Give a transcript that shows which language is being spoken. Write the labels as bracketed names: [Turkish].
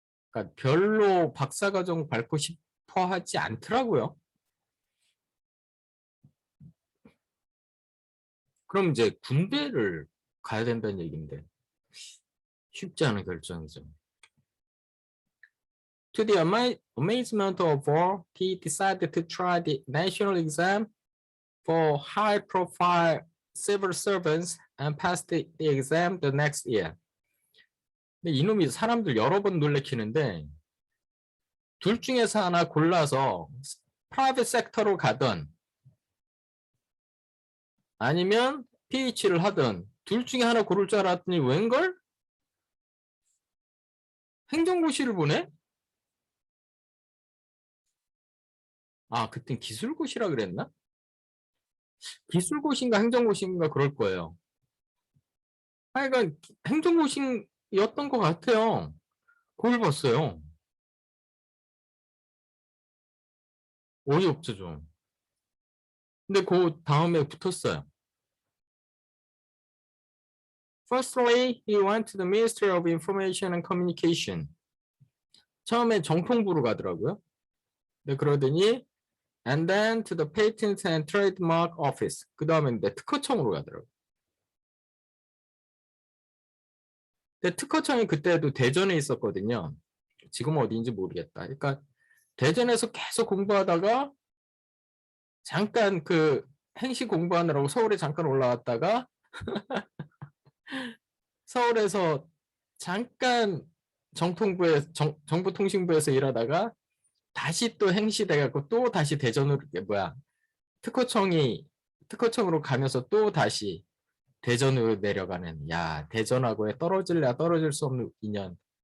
[Korean] 그러니까 별로 박사과정 밟고 싶어 하지 않더라고요. 그럼 이제 군대를 가야 된다는 얘기인데 쉽지 않은 결정이죠. [English] To the amazement of all, he decided to try the national exam for high-profile civil servants and passed the exam the next year. [Korean] 근데 이놈이 사람들 여러 번 놀래키는데 둘 중에서 하나 골라서 프라이빗 섹터로 가든 아니면 PH를 하든 둘 중에 하나 고를 줄 알았더니 웬걸? 행정고시를 보내? 아, 그땐 기술고시라 그랬나? 기술고시인가 행정고시인가 그럴 거예요. 하여간 행정고시였던 것 같아요. 그걸 봤어요. 어이없죠, 좀. 근데 그 다음에 붙었어요. [English] Firstly, he went to the Ministry of Information and Communication. [Korean] 처음에 정통부로 가더라고요. 네, 그러더니 [English] and then to the Patent and Trademark Office. [Korean] 그 다음에 특허청으로 가더라고요. 근데 특허청이 그때도 대전에 있었거든요. 지금은 어디인지 모르겠다. 그러니까 대전에서 계속 공부하다가 잠깐 그 행시 공부하느라고 서울에 잠깐 올라왔다가 서울에서 잠깐 정보통신부에서 일하다가 다시 또 행시돼갖고 또 다시 대전으로 특허청으로 가면서 또 다시 대전으로 내려가는 야 대전하고에 떨어질래야 떨어질 수 없는 인연.